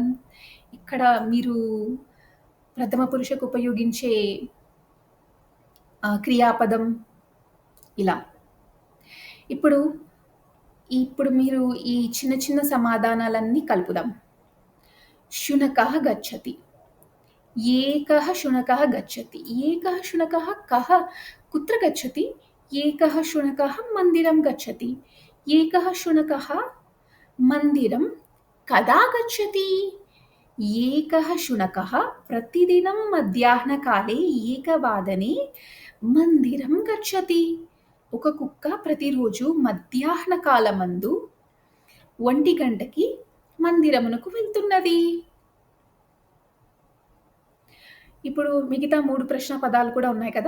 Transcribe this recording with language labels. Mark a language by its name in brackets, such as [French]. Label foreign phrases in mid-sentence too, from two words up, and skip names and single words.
[Telugu] ఇక్కడ మీరు ప్రథమ పురుషకు ఉపయోగించే క్రియాపదం ఇలా. ఇప్పుడు మీరు ఈ చిన్న చిన్న సమాధానాలన్నీ కలుపుదాం. [Sanskrit] శునకః గచ్చతి. ఏకः शुनकः गच्छति. ఏకः शुनकः कः कुत्र गच्छति? ఏకः शुनकः मन्दिरं गच्छति. ఏకः शुनकः मन्दिरं कदा गच्छति? ఏకः शुनकः प्रतिदिनं మధ్యాహ్నకాలే ఏకవాదనే మందిరం గచ్చతి. [Telugu] ఒక కుక్క ప్రతిరోజు మధ్యాహ్న కాలమందు 1 గంటకి మందిరమునకు వెళ్తున్నది. ఇప్పుడు మిగతా 3 ప్రశ్న పదాలు కూడా ఉన్నాయి కదా!